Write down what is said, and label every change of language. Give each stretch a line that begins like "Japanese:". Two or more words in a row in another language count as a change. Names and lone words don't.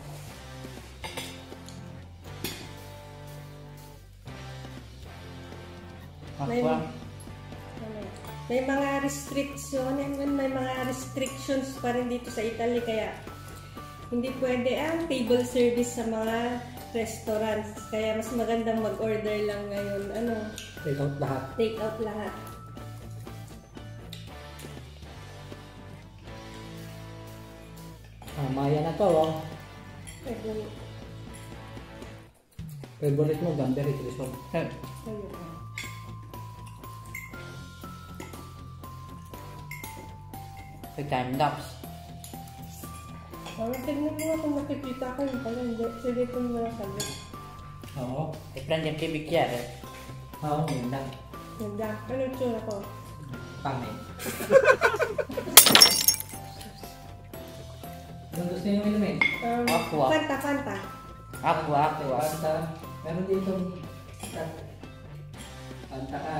Filipino: May mga restrictions pa rin dito sa Italy, kaya hindi pwede ang
English: table service
Filipino: sa mga restaurants. Kaya mas magandang mag-order lang ngayon. Ano?
English: Take out
Filipino: lahat.
English: Take out
Filipino: lahat. Maya na to, oh. Ayun. Favorite mo, Gamberi, Crison. Ayun.
English: Time lapse.
Filipino: Tignan mo kung makikita ko yung pala. Hindi. Sige ko mo lang sabi. Oo.
Italian: Prendi anche il bicchiere.
Filipino: Oo, yun lang. Ganda. Ano tsura ko? Pangit. Anong gusto niyo inumin? Aqua. Fanta. Aqua. Panta. Meron dito. Panta ka.